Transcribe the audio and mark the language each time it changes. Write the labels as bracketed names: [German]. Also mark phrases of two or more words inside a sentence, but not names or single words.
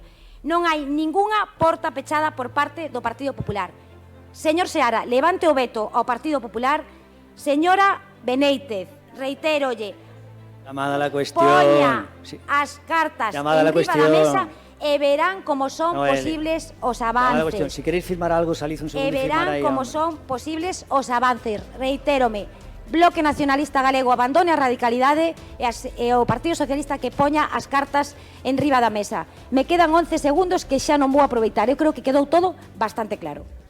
[Galician] Non hai ningunha porta pechada por parte do Partido Popular. Señor Seara, levante o veto ao Partido Popular. Señora Benéitez, reitérolle, [Spanish] Llamada a la cuestión. [Galician] poña [Spanish] Sí. [Galician] as cartas [Spanish] Llamada a la [Galician] enriba da [Spanish] cuestión. [Galician] mesa e verán como son [Spanish] Noelia. [Galician] posibles os [Spanish] Llamada a la cuestión. [Galician] avances. [Spanish] Si queréis firmar algo, salid un [Galician] E [Spanish] segundo y firmar [Galician] verán [Spanish] ahí. [Galician] como [Spanish] hombre. [Galician] son posibles os avances. Reitérome, Bloque Nacionalista Galego abandone a radicalidade e o Partido Socialista que poña as cartas en riba da mesa. [Spanish] Me quedan 11 segundos [Galician] que xa non vou aproveitar. Eu creo que quedou todo bastante claro.